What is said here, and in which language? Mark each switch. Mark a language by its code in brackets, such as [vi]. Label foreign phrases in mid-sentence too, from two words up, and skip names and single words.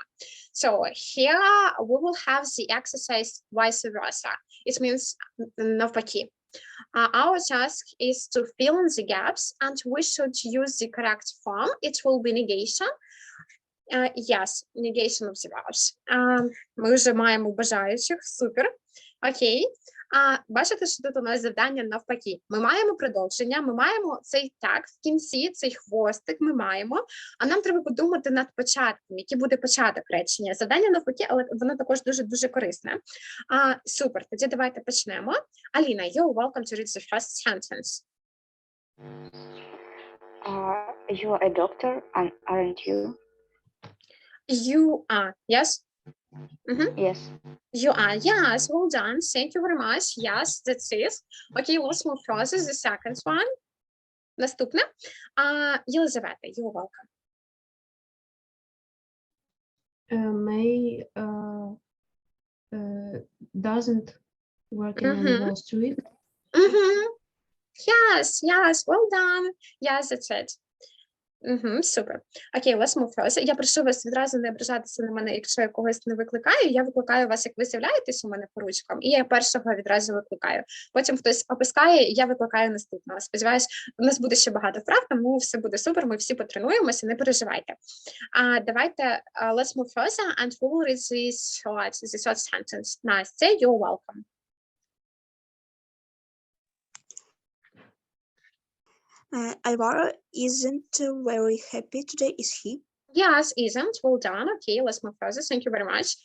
[en] So here we will have the exercise vice versa. It means навпаки. Our task is to fill in the gaps, and we should use the correct form. It will be negation. Yes, negation of the verbs. [uk] Ми вже маємо бажаючих, супер. Окей. Бачите, що тут у нас завдання навпаки. Ми маємо продовження, ми маємо цей так в кінці, цей хвостик ми маємо, а нам треба подумати над початком, який буде початок речення. Завдання навпаки, але воно також дуже корисне. Супер, тоді давайте почнемо. Аліна, [en] you're welcome to read the first sentence. You are a doctor, aren't you? You are, yes? Yes. You are, yes, well done. Thank you very much. Yes, that's it. Okay, let's move further. The second one. [uk] Наступне. Єлизавета, [en] you're welcome. May doesn't work in any Wall Street. Yes, well done. Yes, that's it. [uk] Супер. Окей, [en] let's move further. [uk] Я прошу вас відразу не ображатися на мене, якщо я когось не викликаю. Я викликаю вас, як ви з'являєтесь у мене по ручкам, і я першого відразу викликаю. Потім хтось опускає, і я викликаю наступного. Сподіваюсь, у нас буде ще багато вправ, тому все буде супер, ми всі потренуємося, не переживайте. Давайте, [en] let's move further, and we will read the short sentence. Настя, you're welcome. Alvaro isn't very happy today, is he? Yes, isn't. Well done. Okay, let's move further. Thank you very much.